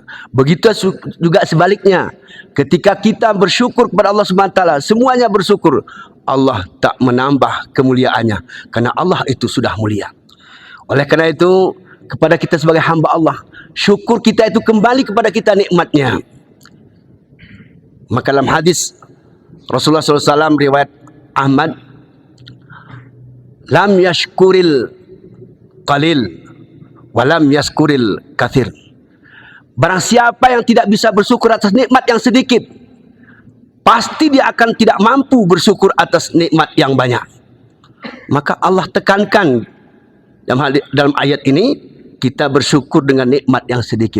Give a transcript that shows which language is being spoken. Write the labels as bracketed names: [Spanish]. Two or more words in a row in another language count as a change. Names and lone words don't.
[Indonesian] Begitu juga sebaliknya, ketika kita bersyukur kepada Allah SWT, semuanya bersyukur, Allah tak menambah kemuliaannya, karena Allah itu sudah mulia. Oleh karena itu, kepada kita sebagai hamba Allah, syukur kita itu kembali kepada kita nikmatnya. Maka dalam hadis Rasulullah SAW riwayat Ahmad, [Arabic] لم يشكر القليل ولم يشكر الكثير. [Indonesian] Barang siapa yang tidak bisa bersyukur atas nikmat yang sedikit, pasti dia akan tidak mampu bersyukur atas nikmat yang banyak. Maka Allah tekankan dalam ayat ini, kita bersyukur dengan nikmat yang sedikit.